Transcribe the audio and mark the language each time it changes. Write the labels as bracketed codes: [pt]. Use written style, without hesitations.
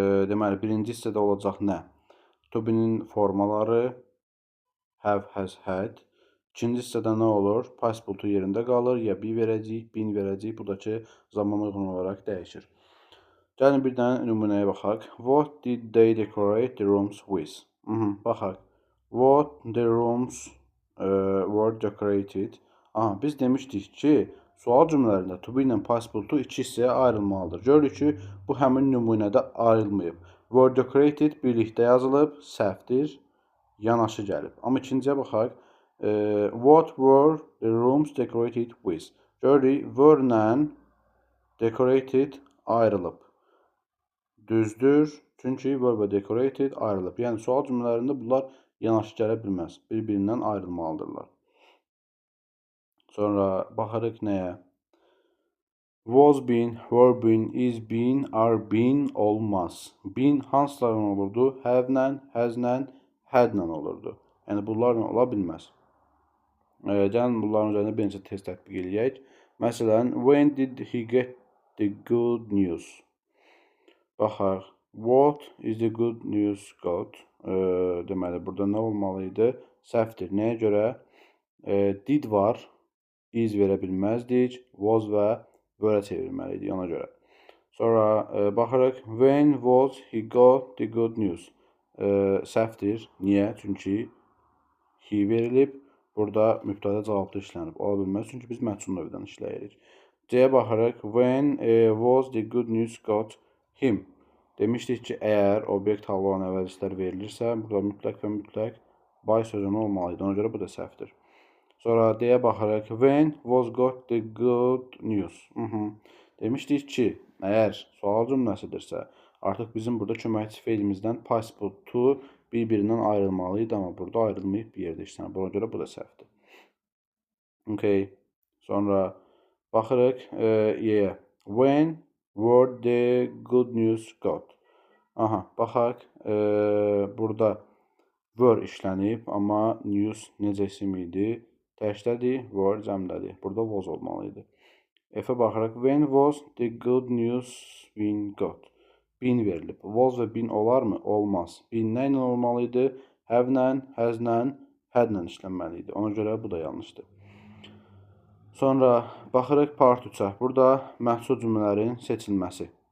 [az] Deməli, birinci hissədə olacaq nə? To be-nin formaları have, has, had. İkinci hissədə nə olur? Participle to yerində qalır. Ya be verəcəyik, been verəcəyik. Bu da ki, zaman uyğun olaraq dəyişir. Gəlin bir dənə nümunəyə baxaq. [en] What did they decorate the rooms with? [az] Baxaq. [en] What the rooms were decorated. [az] Biz demişdik ki, sual cümlələrində to be ilə participle to iki hissəyə ayrılmalıdır. Görürük ki, bu həmin nümunədə ayrılmayıb. Were decorated birlikdə yazılıb, səhvdir, yanaşı gəlib. Amma ikinciyə baxaq. [en] What were the rooms decorated with? [az] Görürük, were ilə decorated ayrılıb. Düzdür, çünki were və decorated ayrılıb. Yəni, sual cümlələrində bunlar yanaşı gələ bilməz. Bir-birindən ayrılmalıdırlar. Sonra baxırıq nəyə? [en] Was been, were been, is been, are been [az] olmaz. Been hansılarla olurdu? Have-lə, has-lə, had-lə olurdu. Yəni, bunlarla ola bilməz. Gəlin, bunların üzərində bir neçə test tətbiq edək. Məsələn, [en] when did he get the good news? [az] Baxaq. [en] What is the good news got? [az] Deməli, burada nə olmalıydı? Səhvdir. Nəyə görə? Did var. Is verə bilməzdik. Was və were çevirməliydik ona görə. Sonra baxırıq. [en] When was he got the good news? [az] Səhvdir. Niyə? Çünki he verilib. Burada mübtəda cavabda işlənib. Ola bilməz. Çünki biz məhsul növdən işləyirik. C-yə baxırıq. [en] When was the good news got him? [az] Demişdik ki, əgər obyekt hallı olan əvəzliklər verilirsə, burada mütləq və mütləq by sözünü olmalıydı. Ona görə bu da səhvdir. Sonra D-yə baxırıq. [en] When was got the good news? [az] Demişdik ki, əgər sual cümləsidirsə, artıq bizim burada köməkçi feilimizdən participle to bir-birindən ayrılmalıydı, amma burada ayrılmayıb bir yerdə işlənir. Buna görə bu da səhvdir. Okay. Sonra baxırıq E-yə. [en] When were the good news got? [az] Baxaq. Burada were işlənib, amma news necə isim idi? Təkdədir, were cəmdədir. Burada was olmalıydı. F-ə baxırıq. [en] When was the good news been got? [az] Been verilib. Was və been olarmı? Olmaz. Been nə ilə olmalıydı? Have-lə, has-lə, had-lə işlənməliydi. Ona görə bu da yanlışdır. Sonra baxırıq part 3-ə. Burada məhsul cümlələrin seçilməsi.